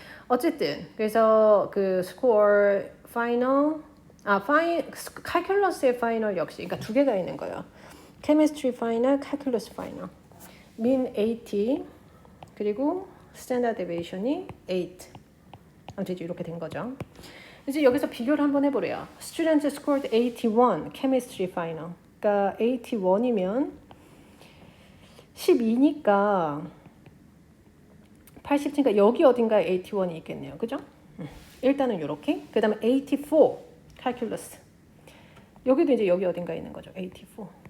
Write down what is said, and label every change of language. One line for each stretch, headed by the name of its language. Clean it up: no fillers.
Korean: 어쨌든 그래서 그 스코어 파이널 칼큘러스의 파이널 역시 그러니까 두 개가 있는 거예요. 케미스트리 파이널, 칼큘러스 파이널. 민 80 그리고 스탠다드 데비에이션이 8. 아무튼 이렇게 된 거죠. 이제 여기서 비교를 한번 해보래요.
English: Students scored 81 chemistry final.
Korean: 그러니까 81이면 12니까 80니까 여기 어딘가에 81이 있겠네요. 그죠? 일단은 이렇게. 그 다음에
English: 84 calculus.
Korean: 여기도 이제 여기 어딘가에 있는 거죠. 84.